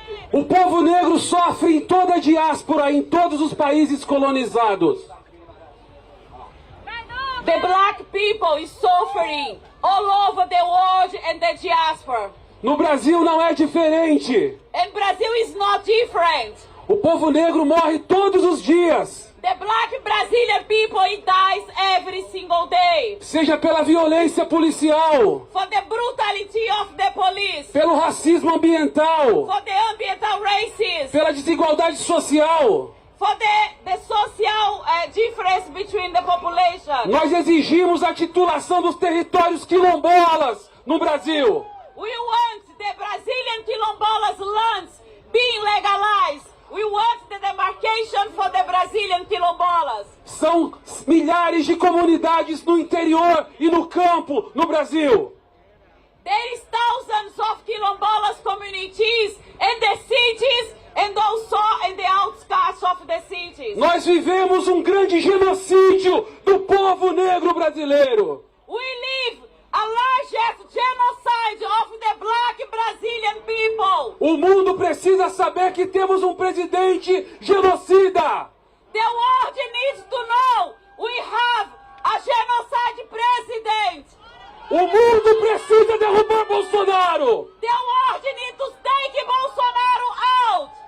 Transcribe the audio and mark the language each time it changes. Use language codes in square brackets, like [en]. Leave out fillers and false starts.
[pt] O povo negro sofre em toda a diáspora, em todos os países colonizados. [en] The black people is suffering all over the world and the diaspora. [pt] No Brasil não é diferente. [en] And Brazil is not different. [pt] O povo negro morre todos os dias. [en] The black Brazilian people, it dies every single day. [pt] Seja pela violência policial. [en] For the brutality of the police. [pt] Pelo racismo ambiental. [en] For the ambiental racism. [pt] Pela desigualdade social. [en] For the social difference between the population. [pt] Nós exigimos a titulação dos territórios quilombolas no Brasil. [en] We want the Brazilian quilombolas lands being legalized. We want the demarcation for the Brazilian quilombolas. [pt] São milhares de comunidades no interior e no campo no Brasil. [en] There is thousands of quilombolas communities in the cities and also in the outskirts of the cities. [pt] Nós vivemos um grande genocídio do povo negro brasileiro. [en] We live a largest genocide of the black Brazilian people. [pt] O mundo precisa saber que temos um presidente genocida. [en] The world needs to know we have a genocide president. [pt] O mundo precisa derrubar Bolsonaro. [en] The world needs to take Bolsonaro out.